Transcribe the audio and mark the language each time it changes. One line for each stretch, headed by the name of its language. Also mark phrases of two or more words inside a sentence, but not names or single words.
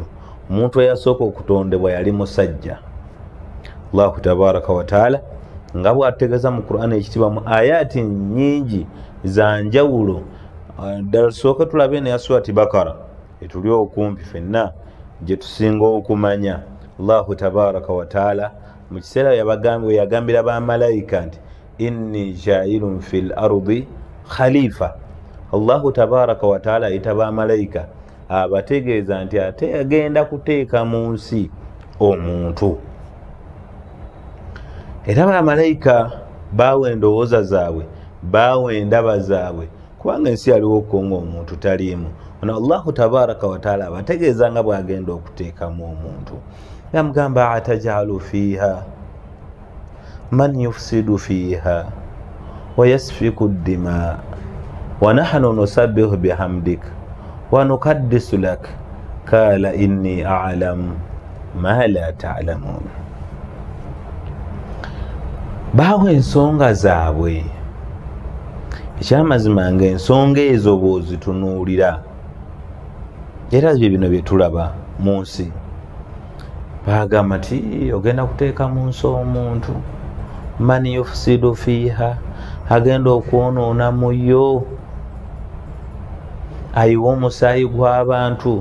Ganda: Omuntu eyasooka okutondebwa yali musajja.
Arabic: الله تبارك وتعالى
Ganda: nga bw'ategeeza mu Qur'an ekitiibwa mu ayati nnyingi za njawulo. Ddala tusooke tulabe ne surati Bakara etuli okumpi ffenna gye tusinga okumanya.
Arabic: الله تبارك وتعالى
Ganda: mu kiseera yagambira bamalayika nti
Arabic: إني جاعل في الأرض خليفة. الله تبارك وتعالى
Ganda: ayita bamalayika abategeeza nti ate yagenda kuteeka mu nsi omuntu. Era bamalayika baawa endowooza zaabwe, baawa endaba zaabwe, kubanga ensi yaliwo ko ng'omuntu taliimu. ono
Arabic: الله تبارك وتعالى
Ganda: abategeeza nga bwagenda okuteekamu omuntu.
Arabic: Yamugamba أتجعل فيها من يفسد فيها ويسفك الدماء ونحن نسبح بحمدك ونقدس لك قال إني أعلم ما لا تعلمون.
Ganda: Bawe ensonga zaabwe, ekyamazima nga ensonga ezo bw'ozitunuulira era bye bino bye tulaba mu nsi. Bagamba nti ogenda kuteeka mu nsi omuntu
Arabic: من يفسد فيها,
Ganda: agenda okwonoona mu yo, ayiwa omusaayi gw'abantu.